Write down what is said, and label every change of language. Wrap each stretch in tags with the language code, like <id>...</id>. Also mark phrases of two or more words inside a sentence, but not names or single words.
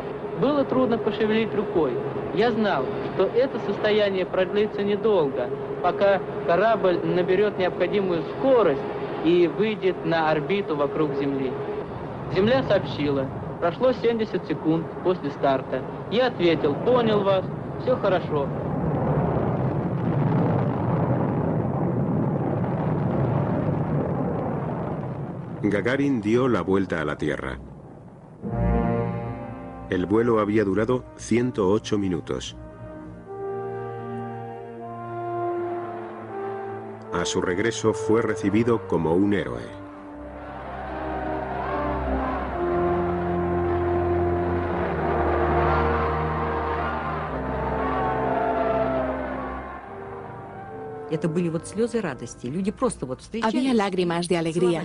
<ru>Было трудно пошевелить рукой. Я знал, что это состояние продлится недолго, пока корабль наберет необходимую скорость и выйдет на орбиту вокруг Земли. Земля сообщила: прошло 70 секунд после старта. Я ответил: понял вас, все хорошо.</ru> <es>Gagarin dio la vuelta a la Tierra. El vuelo había durado 108 minutos. A su regreso fue recibido como un héroe. Había lágrimas de alegría.</es>